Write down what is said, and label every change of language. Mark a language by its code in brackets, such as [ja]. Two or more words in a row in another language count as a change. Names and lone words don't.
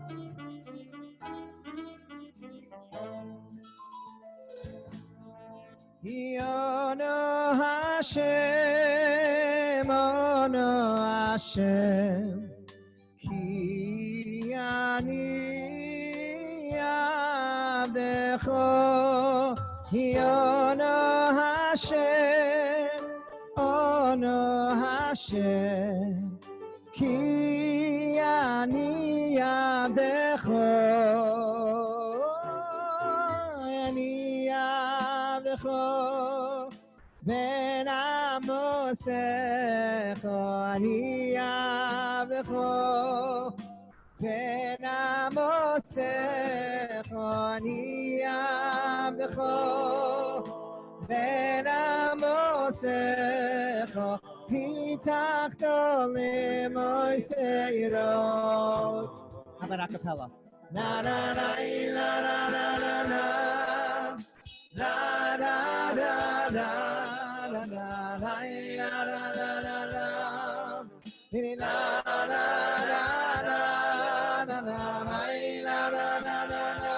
[he] אנא השם, אנא השם, כי אני עבדך. אנא השם, אנא השם, כי אני עבדך. אני עבדך בן אמתך, אני עבדך בן אמתך, אני עבדך בן אמתך, פתחת למוסרי. [en] How about a cappella? Na na na na na na na na. La la la la la la la la la la la la. La la la la la la la la la la.